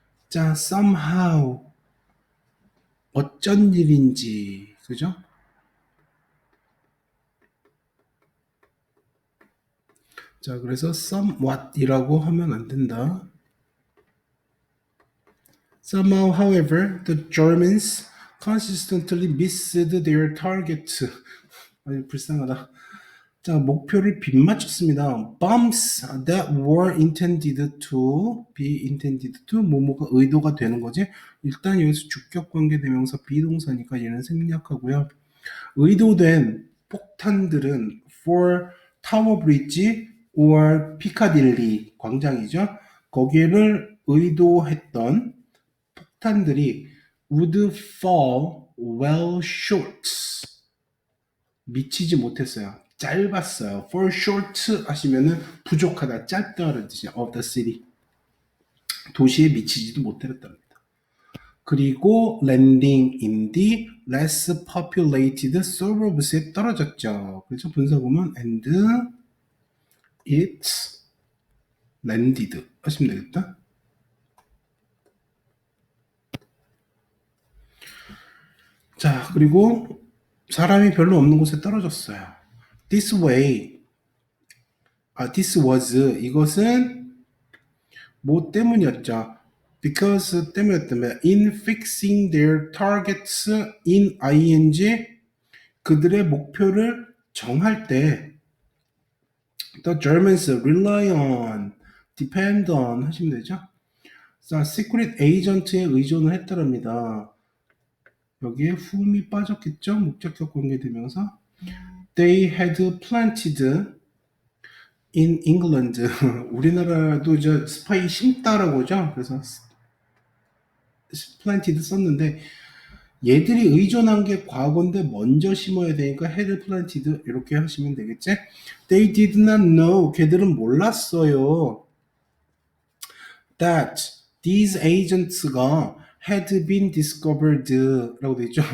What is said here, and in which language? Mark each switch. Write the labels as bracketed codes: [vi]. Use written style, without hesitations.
[ko] 자, somehow 어쩐 일인지 그죠? 자, 그래서 somewhat이라고 하면 안 된다. [en] Somehow, however, the Germans consistently missed their target. [ko] 아니, 불쌍하다. 자, 목표를 빗맞췄습니다. [en] Bombs that were intended to be intended to [ko] 뭐뭐가 의도가 되는 거지. 일단 여기서 주격 관계 대명사 비동사니까 얘는 생략하고요. 의도된 폭탄들은 [en] for Tower Bridge or Piccadilly [ko] 광장이죠. [en] 거기를 의도했던 폭탄들이 would fall well short. [ko] 미치지 못했어요. 짧았어요. fall short 하시면은 부족하다, 짧다라는 뜻이에요. [en] of the city. [ko] 도시에 미치지도 못했답니다. [en] 그리고 landing in the less populated suburbs에 [ko] 떨어졌죠. 그래서 분사 보면 and it landed 하시면 되겠다. 자, 그리고 사람이 별로 없는 곳에 떨어졌어요. [en] This way, this was [ko] 이것은 뭐 때문이었죠? [en] Because 때문이었다면 in fixing their targets in ing [ko] 그들의 목표를 정할 때 [en] the Germans rely on, depend on 하시면 되죠. [ko] 자, [en] secret agent [ko] 에 의존을 했더랍니다. 여기에 whom이 빠졌겠죠? 목적격 관계대명사. [en] They had planted in England. [ko] 우리나라도 이제 스파이 심다라고 하죠. 그래서 planted 썼는데 얘들이 의존한 게 과거인데 먼저 심어야 되니까 [en] had planted [ko] 이렇게 하시면 되겠지? [en] They did not know. [ko] 걔들은 몰랐어요. [en] That these agents가 had been discovered [ko] 라고 되어 있죠.